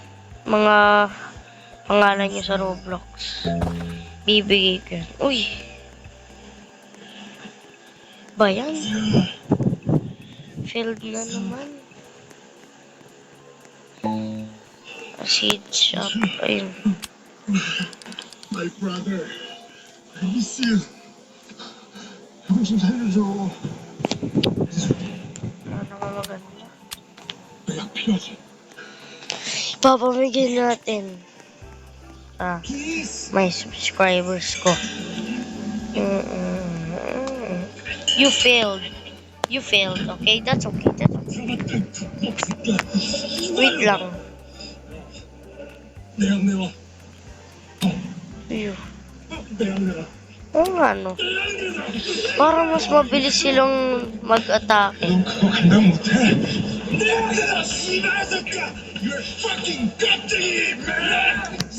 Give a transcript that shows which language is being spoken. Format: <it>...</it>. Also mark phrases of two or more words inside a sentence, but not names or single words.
<tl>Mga pangalan nyo sa Roblox. Bibigay ko yun. Uy! Ba yan? Failed na naman.</tl> <en>Seed shop.</en> <tl>Ayun.</tl> <en>My brother, I miss you.</en> <ko>형 좀 살려줘.</ko> <tl>Ano nga maganda?</tl> <ko>약 필요하지?</ko> <tl>Papamigay natin. May subscribers ko.</tl> <en>You failed. Okay? That's okay. Wait lang.</en> <ko>내약 내와. Ew. 내약 내와.</ko> <tl>Oo nga, no. Para mas mabilis silang mag-atake.</tl> <ko>넌 그거 감당 못해. 내약 내라 씨발 새끼야.</ko> <en>You're fucking 껍데기 man.</en>